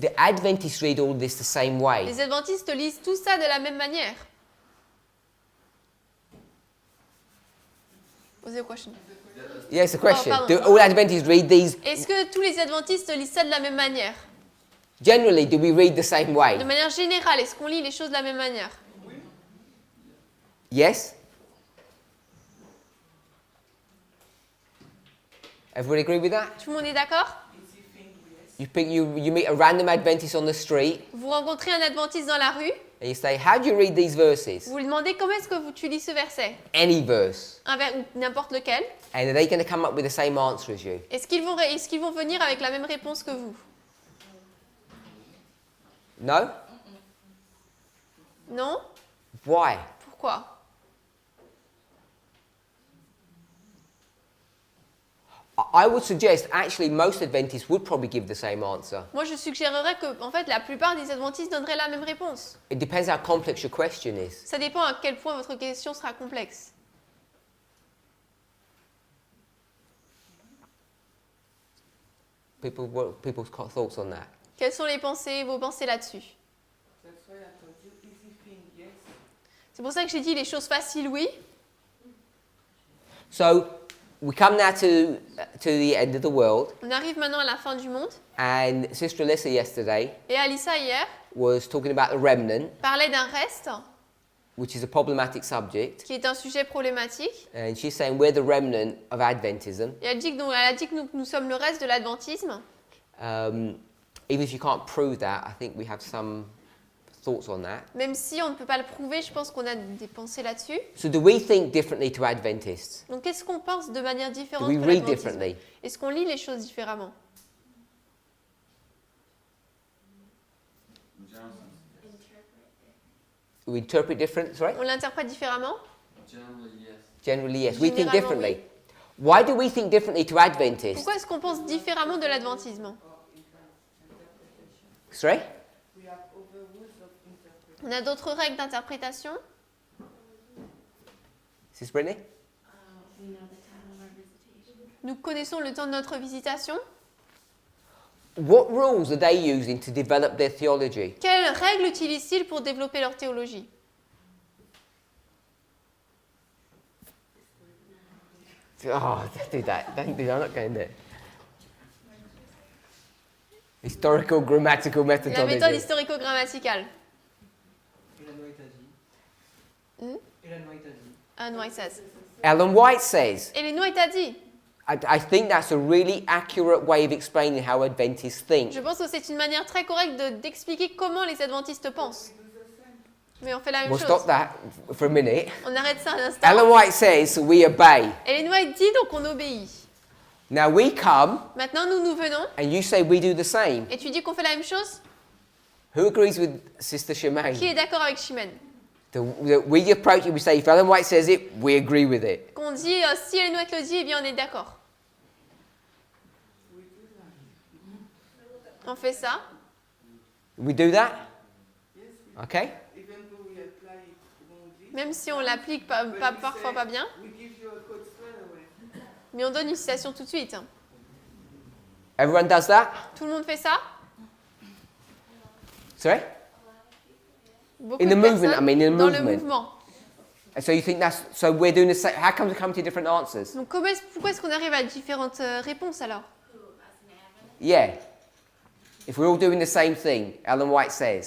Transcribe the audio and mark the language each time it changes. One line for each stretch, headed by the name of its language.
English: the Adventists read all this the same way.
French: les adventistes lisent tout ça de la même manière.
English: What's your question? Yes, the question.
French: pardon.
English: Do all Adventists read these?
French: Est-ce que tous les adventistes lisent ça de la même manière?
English: Generally, do we read the same
French: De
English: way?
French: manière générale, est-ce qu'on lit les choses de la même manière?
English: Yes? Everybody agree with that?
French: Tout le monde est d'accord?
English: You meet a random Adventist on the street
French: Vous rencontrez un adventiste dans la rue,
English: and you say, how do you read these verses?
French: vous lui demandez comment est-ce que tu lis ce verset?
English: Any verse.
French: Ou n'importe lequel.
English: And are they going to come up with the same answer as you?
French: Est-ce qu'ils vont venir avec la même réponse que vous?
English: No?
French: Non?
English: Why?
French: Pourquoi?
English: I would suggest actually most Adventists would probably give the same answer.
French: Moi, je suggérerais que, en fait, la plupart des adventistes donneraient la même réponse.
English: It depends how complex your question is.
French: Ça dépend à quel point votre question sera complexe.
English: people's thoughts on that?
French: Quelles sont vos pensées là-dessus?
English: That's why I told you easy thing, yes.
French: C'est pour ça que j'ai dit les choses faciles, oui.
English: So we come now to the end of the world,
French: On arrive maintenant à la fin du monde.
English: and Sister Alyssa yesterday
French: Et Alissa, hier,
English: was talking about the remnant,
French: parlait d'un reste,
English: which is a problematic subject,
French: qui est un sujet problématique.
English: and she's saying we're the remnant of Adventism.
French: Et elle a dit que nous sommes le reste de l'adventisme.
English: Even if you can't prove that, I think we have some thoughts on that.
French: Même si on ne peut pas le prouver, je pense qu'on a des pensées là-dessus.
English: So do we think differently to Adventists?
French: Donc qu'est-ce qu'on pense de manière
English: Do
French: différente
English: we
French: que
English: read
French: l'adventisme?
English: differently?
French: Est-ce qu'on lit les choses différemment?
English: Do we interpret different? Sorry?
French: On l'interprète différemment?
English: Generally, yes. Generally, yes. We think
French: Généralement,
English: differently. Why do we think differently to Adventists?
French: Pourquoi est-ce qu'on pense différemment de l'adventisme?
English: Sorry? We have other rules of interpretation.
French: On a d'autres règles d'interprétation.
English: Is this Brittany? We know the time of our visitation.
French: Nous connaissons le temps de notre visitation.
English: What rules are they using to develop their theology?
French: Quelles règles utilisent-ils pour développer leur théologie?
English: Oh, don't do that. Don't do that. I'm not going there. Historical, grammatical
French: La méthode
English: methodology.
French: historico-grammaticale. Ellen White a dit. Hmm? Ellen White a dit.
English: Anne White says. Ellen White says,
French: Ellen White a dit.
English: I think that's a really accurate way of explaining how Adventists think.
French: Je pense que c'est une manière très correcte d'expliquer comment les adventistes pensent. Mais on fait la même
English: We'll
French: chose.
English: stop that for a minute.
French: On arrête ça un instant.
English: Ellen White says we obey.
French: Ellen White dit donc on obéit.
English: Now we come
French: Maintenant nous venons
English: and you say we do the same.
French: et tu dis qu'on fait la même chose.
English: Who agrees with Sister Shemaine?
French: Qui est d'accord avec Chimène?
English: We approach it, we say if Ellen White says it, we agree with it.
French: Qu'on dit si Ellen White le dit, eh bien on est d'accord. On fait ça.
English: We do that? Okay? Even though we apply it wrongly,
French: Même si on l'applique parfois pas bien,
English: we give you a code straight away.
French: mais on donne une citation tout de suite.
English: Everyone does that?
French: Tout le monde fait ça?
English: Sorry?
French: Beaucoup
English: In
French: de
English: the movement,
French: personnes
English: I mean, in the
French: dans le
English: movement.
French: mouvement.
English: And so you think so we're doing the same. How come we come to different answers?
French: Donc pourquoi est-ce qu'on arrive à différentes réponses alors?
English: Yeah. If we're all doing the same thing, Ellen White says.